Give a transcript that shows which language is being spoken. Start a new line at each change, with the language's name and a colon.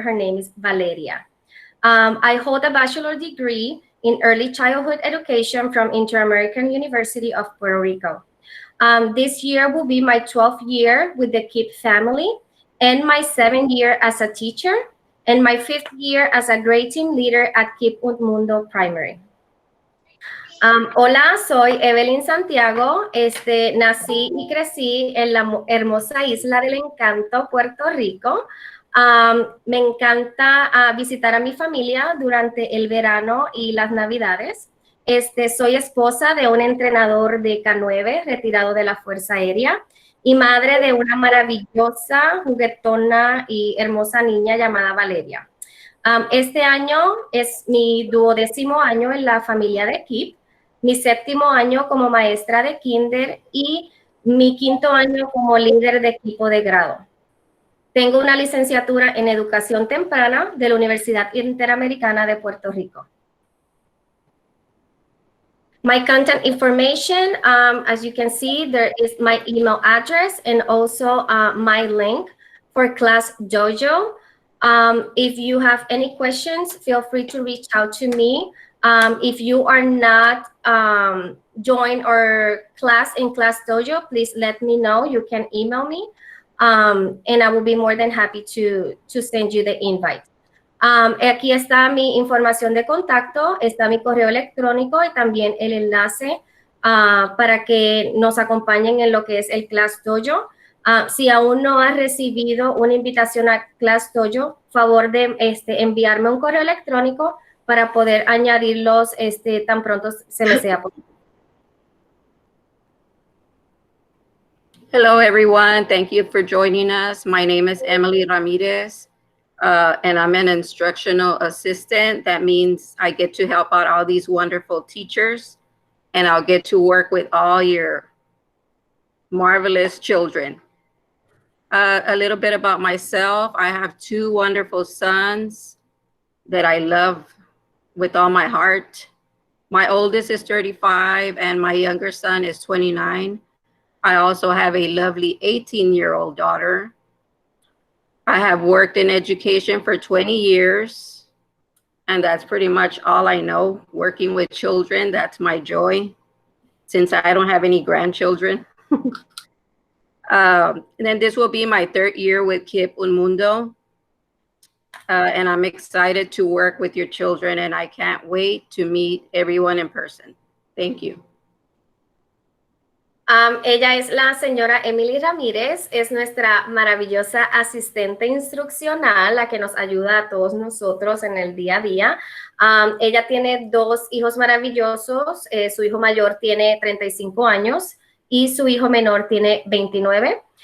English: Her name is Valeria. I hold a bachelor degree in early childhood education from Inter-American University of Puerto Rico. This year will be my 12th year with the KIPP family and my 7th year as a teacher and my 5th year as a grade team leader at KIPP Un Mundo Primary.
Spanish: Hola, soy Evelyn Santiago. Nací y crecí en la hermosa isla del encanto, Puerto Rico. Me encanta visitar a mi familia durante el verano y las navidades. Soy esposa de un entrenador de K9 retirado de la Fuerza Aérea y madre de una maravillosa, juguetona y hermosa niña llamada Valeria. Este año es mi 12º año en la familia de KIPP, mi 7º año como maestra de kinder y mi 5º año como líder de equipo de grado. Tengo una licenciatura en educación temprana de la Universidad Interamericana de Puerto Rico.
English: My contact information, as you can see, there is my email address and also my link for Class Dojo. If you have any questions, feel free to reach out to me. If you are not join our class in Class Dojo, please let me know. You can email me, and I will be more than happy to send you the invite.
Spanish: Aquí está mi información de contacto, está mi correo electrónico y también el enlace para que nos acompañen en lo que es el Class Dojo. Si aún no has recibido una invitación a Class Dojo, favor de enviarme un correo electrónico para poder añadirlos tan pronto se me sea posible.
English: Hello, everyone. Thank you for joining us. My name is Emily Ramirez. And I'm an instructional assistant. That means I get to help out all these wonderful teachers, and I'll get to work with all your marvelous children. A little bit about myself. I have 2 wonderful sons that I love with all my heart. My oldest is 35 and my younger son is 29. I also have a lovely 18-year-old daughter. I have worked in education for 20 years, and that's pretty much all I know. Working with children, that's my joy, since I don't have any grandchildren. And then this will be my 3rd year with KIPP Un Mundo, and I'm excited to work with your children, and I can't wait to meet everyone in person. Thank you.
Spanish: Ella es la señora Emily Ramírez, es nuestra maravillosa asistente instruccional, la que nos ayuda a todos nosotros en el día a día. Ella tiene 2 hijos maravillosos, su hijo mayor tiene 35 años y su hijo menor tiene 29.